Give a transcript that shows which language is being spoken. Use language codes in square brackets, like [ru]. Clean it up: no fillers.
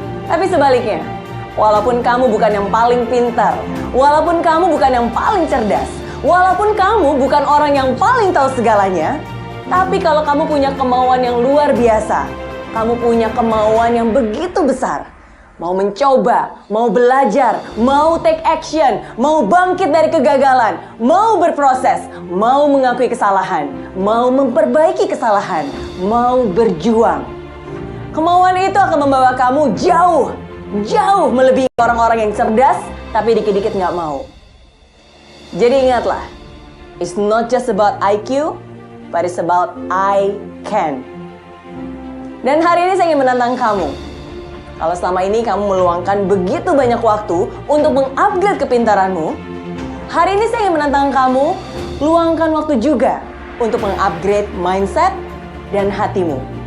[id] Tapi sebaliknya, walaupun kamu bukan yang paling pintar, walaupun kamu bukan yang paling cerdas, walaupun kamu bukan orang yang paling tahu segalanya, tapi kalau kamu punya kemauan yang luar biasa, kamu punya kemauan yang begitu besar, mau mencoba, mau belajar, mau [en] take action, [id] mau bangkit dari kegagalan, mau berproses, mau mengakui kesalahan, mau memperbaiki kesalahan, mau berjuang. Kemauan itu akan membawa kamu jauh, jauh melebihi orang-orang yang cerdas, tapi dikit-dikit nggak mau. Jadi ingatlah, [en] it's not just about IQ, but it's about I can. [id] Dan hari ini saya ingin menantang kamu. Kalau selama ini kamu meluangkan begitu banyak waktu untuk mengupgrade kepintaranmu, hari ini saya ingin menantang kamu, luangkan waktu juga untuk mengupgrade mindset dan hatimu.